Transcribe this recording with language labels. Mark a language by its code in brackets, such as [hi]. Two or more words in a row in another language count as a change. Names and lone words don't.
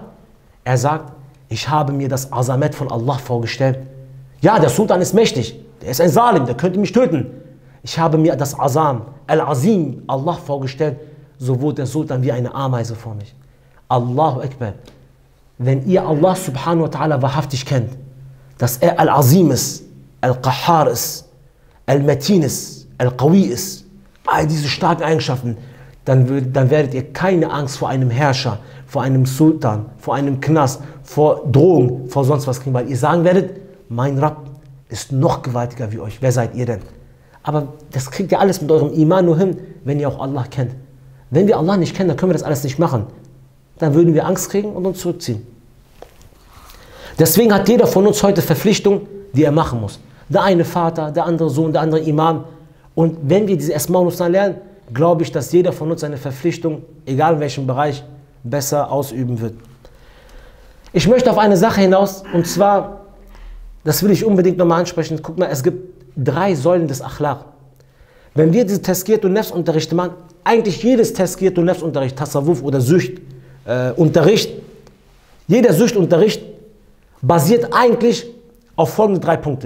[de] Er sagt, ich habe mir das Azamet von Allah vorgestellt. Ja, der Sultan ist mächtig, der ist ein Salim, der könnte mich töten. Ich habe mir das Azam, Al-Azim, Allah vorgestellt, so wurde der Sultan wie eine Ameise vor mich. [ar] الله أكبر. [de] Wenn ihr Allah [ar] سبحانه وتعالى [de] wahrhaftig kennt, dass er Al-Azim ist, Al-Qahhar ist, Al-Matin ist, Al-Qawi ist, all diese starken Eigenschaften, dann werdet ihr keine Angst vor einem Herrscher, vor einem Sultan, vor einem Knast, vor Drohungen, vor sonst was kriegen, weil ihr sagen werdet, mein Rabb ist noch gewaltiger wie euch. Wer seid ihr denn? Aber das kriegt ihr alles mit eurem Iman nur hin, wenn ihr auch Allah kennt. Wenn wir Allah nicht kennen, dann können wir das alles nicht machen. Dann würden wir Angst kriegen und uns zurückziehen. Deswegen hat jeder von uns heute Verpflichtungen, die er machen muss. Der eine Vater, der andere Sohn, der andere Imam. Und wenn wir diese Asma' ul-Husna lernen, glaube ich, dass jeder von uns seine Verpflichtung, egal in welchem Bereich, besser ausüben wird. Ich möchte auf eine Sache hinaus, und zwar, das will ich unbedingt nochmal ansprechen. Guck mal, es gibt 3 Säulen des Akhlaq. Wenn wir diese Tazkiyat und Nafs-Unterrichte machen, eigentlich jedes Tazkiyat und Nafs-Unterricht, Tasawwuf oder Sücht-Unterricht, jeder Süchtunterricht basiert eigentlich auf folgende 3 Punkte.